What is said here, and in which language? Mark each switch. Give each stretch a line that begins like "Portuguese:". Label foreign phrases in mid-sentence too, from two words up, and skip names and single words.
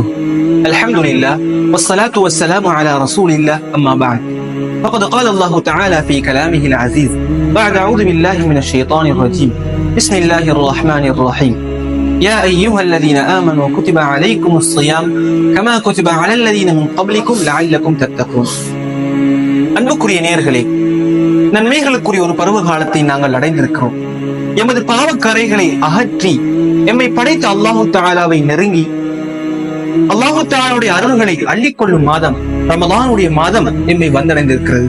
Arabic: الحمد لله والصلاة والسلام على رسول الله، أما بعد فقد قال الله تعالى في كلامه العزيز بعد أعوذ بالله من الشيطان الرجيم بسم الله الرحمن الرحيم يا أيها الذين آمنوا كتب عليكم الصيام كما كتب على الذين من قبلكم لعلكم تتقون.
Tamil: அன்புக்குரிய நேயர்களே, நன்மைகளுக்குரிய ஒரு பருவ காலத்தை நாங்கள் அடைந்திருக்கிறோம். எமது பாவக்கரைகளை அகற்றி எம்மை படைத்த
Arabic: الله تعالى
Tamil: நெருங்கி
Arabic: الله تعالى
Tamil: அருள்களை அள்ளிக்கொள்ளும் மாதம் ரமலானுடைய மாதம் எம்மை வந்தடைந்திருக்கிறது.